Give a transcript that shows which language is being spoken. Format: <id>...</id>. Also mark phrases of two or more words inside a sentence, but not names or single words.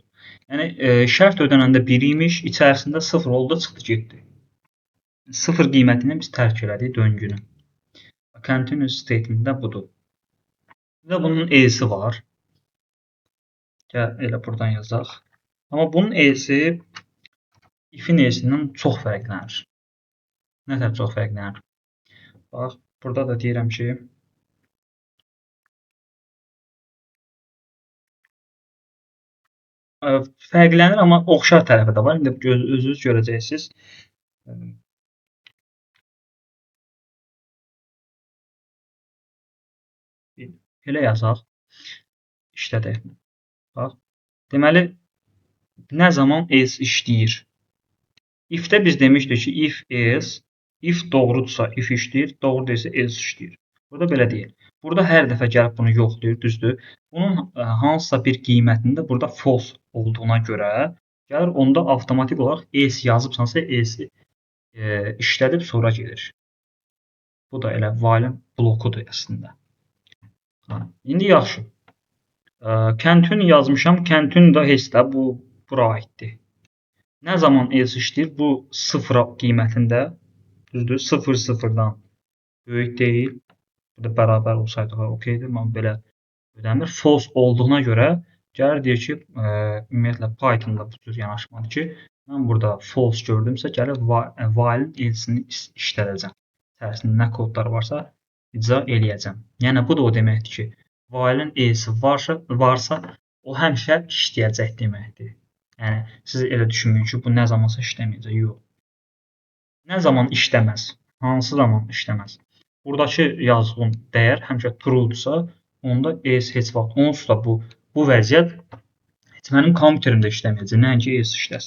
<az>Yəni şərt ödənəndə 1 imiş, içərisində 0 oldu, çıxdı, getdi. 0 qiyməti ilə biz tərk elədik döngünü.</az> <en>Continue statement-</en> <az>də budur. Bir də bunun e-si var. Gəl elə buradan yazaq. Amma bunun e-si if-in e-sindən çox fərqlənir. Nətər çox fərqlənir? Bax, burada da deyirəm ki, fərqlənir, amma oxşar tərəfi də var. İndi özünüz görəcəksiniz. Elə yazaq. İşlədək. Bax. Deməli, nə zaman else işləyir? If-də biz demişdik ki,</az> <en>if else,</en> <az>if doğrudursa if işləyir, doğru deyilsə else işləyir. Burada belə deyil. Burada hər dəfə gəlib bunu yoxlayır, düzdür? Bunun hansısa bir qiymətində burada false olduğuna görə gəlir, onda avtomatik olaraq else yazıbsansa else işlədib sonra gedir. Bu da elə while blokudur əslində. İndi yaxşı. Continue yazmışam. Continue da heç də bura aiddir. Nə zaman else işləyir? Bu 0 qiymətində, düzdür? 0 0-dan böyük deyil. Bu da bərabər olsaydı okeydir. Amma belə ödəmir. False olduğuna görə gəlir deyir ki, ümumiyyətlə Python-da bu cür yanaşmadır ki, mən burada false gördümsə gəlir</az> <en>while else-</en> <az>ni işlədəcəm. İçərisində nə kodlar varsa icra eləyəcəm. Yəni bu da o deməkdir ki, while-in else varsa o həmişə işləyəcək deməkdir. Yəni siz elə düşünməyin ki, bu nə zamansa işləməyəcək. Yox. Nə zaman işləməz? Hansı zaman işləməz? Buradakı yazdığım dəyər həmişə true-dursa, onda else heç vaxt onsuz da bu vəziyyət heç mənim kompüterimdə işləməyəcək, nəinki else işləsin.</az>